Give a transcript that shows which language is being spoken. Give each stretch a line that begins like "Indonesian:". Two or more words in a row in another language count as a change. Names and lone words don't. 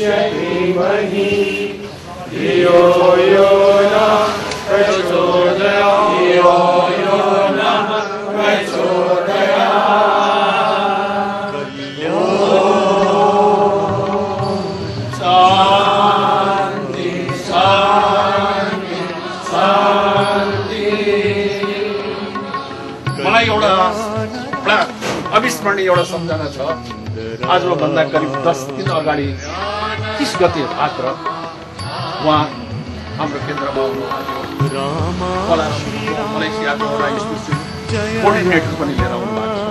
Sanskrit: धीमहि धियो यो नः प्रचोदयात् धियो यो नः प्रचोदयात् शान्ति शान्ति शान्ति।
Nepali: मलाई एउटा अविस्मरणीय एउटा सम्झना छ। आजभन्दा करिब 10 दिन अगाडि 30 गते भाद्र उहाँ हाम्रो केन्द्रमा मलेसियाको कोअर्डिनेटर पनि लिएर आउनुभएको छ।